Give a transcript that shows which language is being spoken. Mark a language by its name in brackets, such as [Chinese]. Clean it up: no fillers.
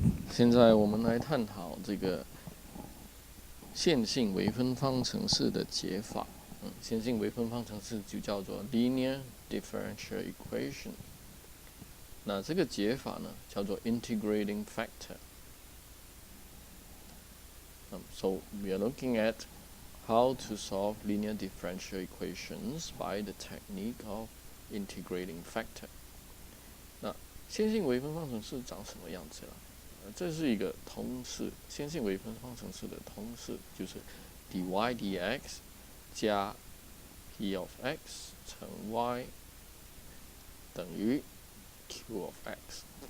[Chinese] 现在我们来探讨这个线性微分方程式的解法。线性微分方程式就叫做 linear differential equation。那这个解法呢，叫做 integrating factor。 [English] So we are looking at how to solve linear differential equations by the technique of integrating factor。 [Chinese] 那线性微分方程式长什么样子了？这是一个通式，线性微分方程式的通式就是 dy dx 加 p of x 乘 y 等于 q of x。